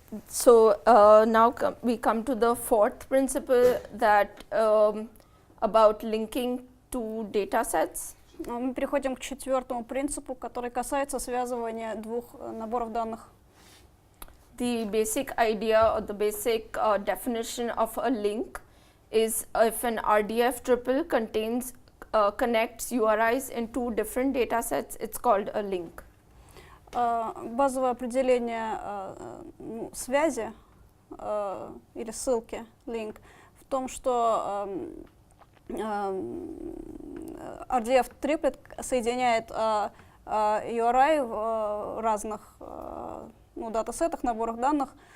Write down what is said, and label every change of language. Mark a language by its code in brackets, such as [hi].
[en] So now we come to the fourth principle that about linking two data sets. [ru] Мы переходим к четвертому принципу, который касается связывания двух наборов данных. [en] The basic idea or the basic definition of a link is if an RDF triple connects URIs in two different data sets, it's called a link. [ru] Базовое определение связи или ссылки, link, в том, что RDF триплет соединяет URI в разных датасетах, наборах данных.